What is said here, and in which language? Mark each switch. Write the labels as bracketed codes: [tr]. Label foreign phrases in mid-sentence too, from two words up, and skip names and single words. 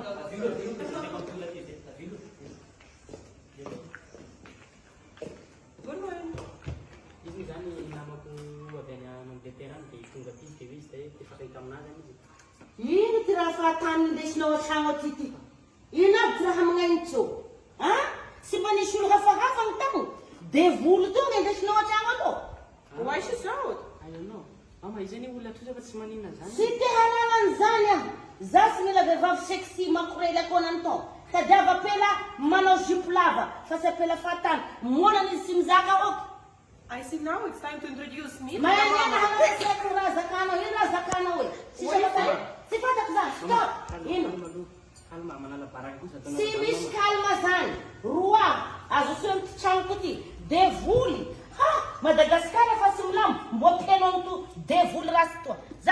[mg] Izy zany namako avy any Angleterre dia tonga aty dia izy dia tefakaiky aminazy izy. Ino ty raha fahatany indesinao an-tragno aty ty? Ino aby ty raha magnahitsy eo? Sy mba nisy olo hafahafa ny tamo? Devolo tonga indesinao an-tragno aloha? [en] Why she so? I don't know. [mg] Mama, izy any olona toy fa tsy maninona zany. Sy te hananan zany aho. Za sy mila vehivavy sexy makorely akonany tao. Tadiava apela manao jipo lava fa sy apela fahatany. Monana izy sy mizaka oky. [en] I see now it's time to introduce me to my Mayanena mama. [mg] hanaseko raha zakanao. Ino raha zakanao hoe? Sy fatako zany. Stop. Ino? Kalma, manala baraka kosa. Sy misy kalma zany. Roa. Azo sy amin'ny tragnoko ty. Devoly. Ha! Madagascar fa sy milamo. Mbo tenao to devoly rasy toa.